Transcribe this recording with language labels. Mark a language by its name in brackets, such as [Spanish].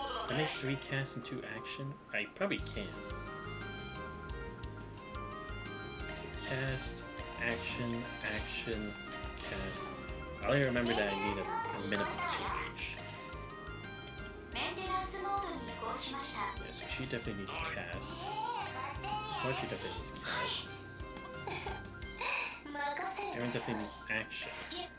[English] Can I make 3 casts and 2 action? I probably can. So cast, action, action, cast. I only remember that I need a minimum 2 each. [Japanese] メンテナンスモードに移行しました。 [English] Yeah, so she definitely needs cast. Or she definitely needs cast. [Japanese] 任せる。 [English] Aaron definitely needs action.